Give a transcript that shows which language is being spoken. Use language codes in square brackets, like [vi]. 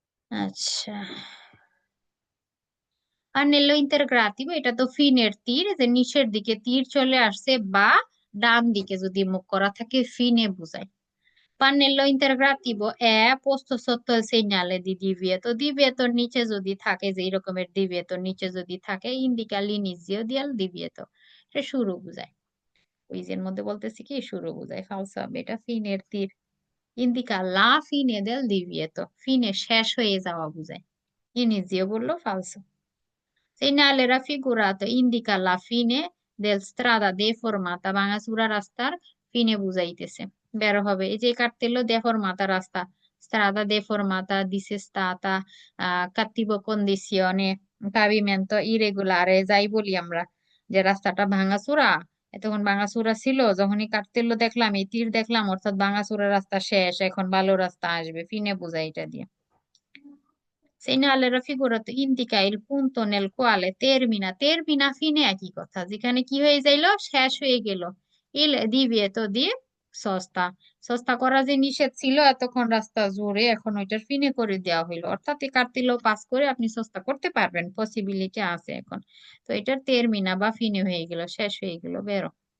[bn] আচ্ছা, আর নেলো ইন্টারগ্রাতিভ, এটা তো ফিনের তীর, যে নিচের দিকে তীর চলে আসছে বা ডান দিকে যদি মুখ করা থাকে ফিনে বোঝায়। [it] Pannello integrativo è posto sotto il segnale di divieto. [bn] Divieto নিচে যদি থাকে, যে এরকমের divieto নিচে যদি থাকে, [it] indica l'inizio del divieto. [bn] এটা শুরু বোঝায়। কুইজের মধ্যে বলতেছি কি শুরু বোঝায়, ফালসো হবে এটা, ফিনের তীর [it] indica la fine del divieto, [bn] ফিনে শেষ হয়ে যাওয়া বোঝায়। Inizio বললো ফালসো। [it] Segnale raffigurato indica la fine del strada deformata, [bn] ভাঙাচুরা রাস্তার ফিনে বুঝাইতেছে, বের হবে। এই যে cartello deformata রাস্তা, [it] strada deformata, dissestata, cattivo condizione, pavimento irregolare, [bn] যাই বলি আমরা, যে রাস্তাটা ভাঙাচুরা, এতক্ষণ ভাঙাচুরা ছিল, যখনই কার্তেল্য দেখলাম, এই তীর দেখলাম, অর্থাৎ ভাঙাচুরা রাস্তা শেষ, এখন ভালো রাস্তা আসবে, ফিনে বুঝাই এটা দিয়ে। [it] Segnale raffigurato indica il punto nel quale termina, termina fine একই কথা, [bn] যেখানে কি হয়ে যাইলো, শেষ হয়ে গেল। [it] il divieto di sosta, [bn] সস্তা করা যে নিষেধ ছিল এতক্ষণ রাস্তা জুড়ে, এখন ওইটার ফিনে করে দেওয়া হইলো, অর্থাৎ এই কার্তিলো পাস করে আপনি সস্তা করতে পারবেন, পসিবিলিটি আছে এখন। তো এটার তেরমিনা বা ফিনে হয়ে গেল, শেষ হয়ে গেল, বেরো।